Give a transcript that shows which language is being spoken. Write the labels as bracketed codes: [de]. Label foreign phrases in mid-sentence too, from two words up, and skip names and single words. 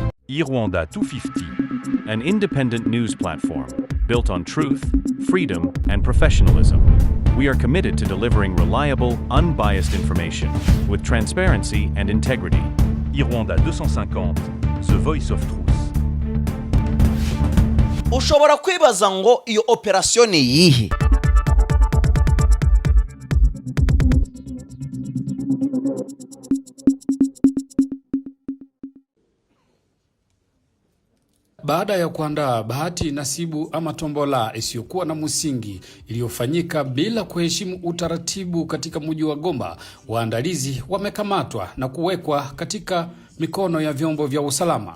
[en] Irwanda 250, an independent news platform built on truth, freedom, and professionalism. We are committed to delivering reliable, unbiased information with transparency and integrity. Irwanda 250, the voice of truth. [rw] Ushobora kwibaza ngo iyo operation ni yihe? [sw] Baada ya kuandaa bahati nasibu ama tombola isiyokuwa na msingi iliyofanyika bila kuheshimu utaratibu katika mji wa Goma, waandalizi wamekamatwa na kuwekwa katika mikono ya vyombo vya usalama.